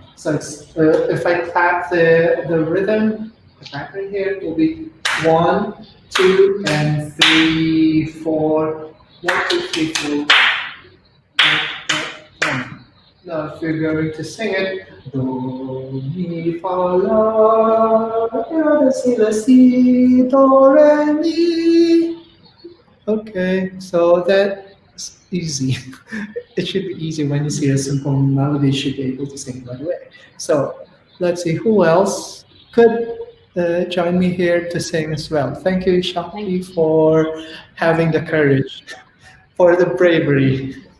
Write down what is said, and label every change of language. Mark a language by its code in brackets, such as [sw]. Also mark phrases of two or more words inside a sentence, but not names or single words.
[en] So it's, if I clap the rhythm, the pattern here it will be 1, 2, and 3, 4. 1, 2, 3, 4. One. Now, if you're going to sing it, do, mi, fa, la, do, si, la, si, do, re, mi. Okay, so that's easy. It should be easy when you see a simple melody, you should be able to sing right away. So let's see who else could join me here to sing as well. Thank you, Shakti, for having the courage, for the bravery.